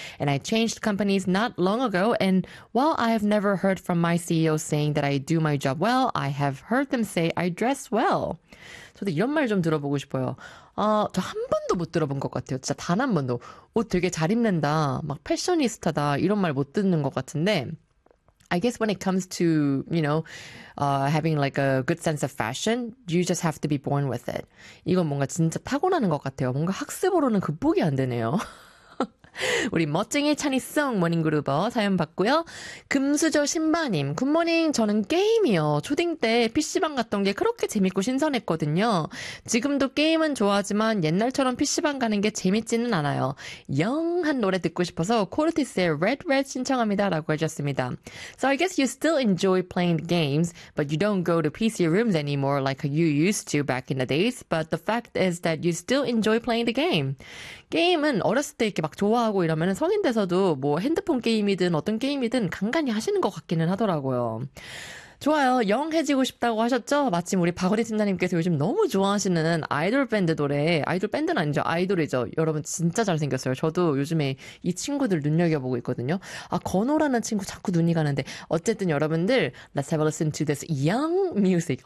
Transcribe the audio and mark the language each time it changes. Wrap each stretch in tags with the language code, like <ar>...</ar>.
<en>And I changed companies not long ago, and while I have never heard from my CEO saying that I do my job well, I have heard them say I dress well.</en> <ko>저도 이런 말좀 들어보고 싶어요. 저한 번도 못 들어본 것 같아요. 진짜 단한 번도. 옷 되게 잘 입는다. 막 패셔니스타다. 이런 말못 듣는 것 같은데.</ko> <en>I guess when it comes to, having like a good sense of fashion, you just have to be born with it.</en> <ko>이건 뭔가 진짜 타고나는 것 같아요. 뭔가 학습으로는 극복이 안 되네요. 우리 멋쟁이 차니송 모닝그루버 사연 봤고요. 금수저 신바님, 굿모닝. 저는 게임이요. 초딩 때 PC방 갔던 게 그렇게 재밌고 신선했거든요. 지금도 게임은 좋아하지만 옛날처럼 PC방 가는 게 재밌지는 않아요. 영한 노래 듣고 싶어서 코르티스의 Red Red 신청합니다라고 해주셨습니다.</ko> <en>So I guess you still enjoy playing games, but you don't go to PC rooms anymore like you used to back in the days. But the fact is that you still enjoy playing the game.</en> <ko>게임은 어렸을 때 이렇게 막 좋아하고 이러면 성인 돼서도 뭐 핸드폰 게임이든 어떤 게임이든 간간이 하시는 것 같기는 하더라고요. 좋아요. 영해지고 싶다고 하셨죠? 마침 우리 박원희 팀장님께서 요즘 너무 좋아하시는 아이돌 밴드 노래, 아이돌 밴드는 아니죠. 아이돌이죠. 여러분 진짜 잘생겼어요. 저도 요즘에 이 친구들 눈여겨보고 있거든요. 아, 건호라는 친구 자꾸 눈이 가는데. 어쨌든 여러분들,</ko> <en>Let's have a listen to this young music.</en>